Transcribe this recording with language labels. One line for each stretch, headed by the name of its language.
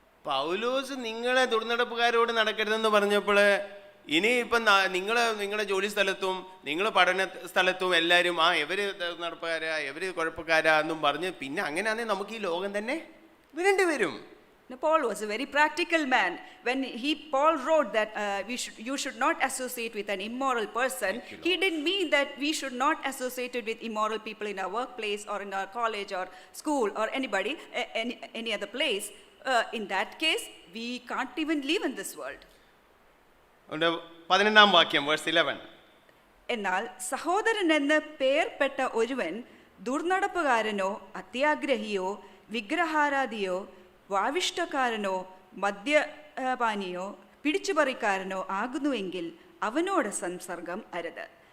Malayalam: പൗലോസ് നിങ്ങളെ ദുർനടപ്പുകാരോട് നടക്കരുതെന്ന് പറഞ്ഞപ്പോൾ ഇനിയിപ്പം നിങ്ങളുടെ ജോലി സ്ഥലത്തും നിങ്ങൾ പഠന സ്ഥലത്തും എല്ലാവരും എവര് നടപ്പുകാരാ എവര് കുഴപ്പക്കാരാ എന്നും പറഞ്ഞ് പിന്നെ അങ്ങനെയാണെങ്കിൽ നമുക്ക് ഈ ലോകം തന്നെ വിടേണ്ടി വരും.
English: Now, Paul was a very practical man. When Paul wrote that you should not associate with an immoral person, he didn't mean that we should not associate with immoral people in our workplace or in our college or school or anybody, any other place. In that case, we can't even live in this world.
Malayalam: 11ാം വാക്യം verse 11. എന്നാൽ സഹോദരൻ എന്ന് പേർപ്പെട്ട ഒരുവൻ ദുർനടപ്പുകാരനോ അത്യാഗ്രഹിയോ വിഗ്രഹാരാധിയോ വാവിഷ്ടക്കാരനോ മദ്യപാനിയോ പിടിച്ചുപറിക്കാരനോ ആകുന്നുവെങ്കിൽ അവനോട് സംസർഗം അരുത്.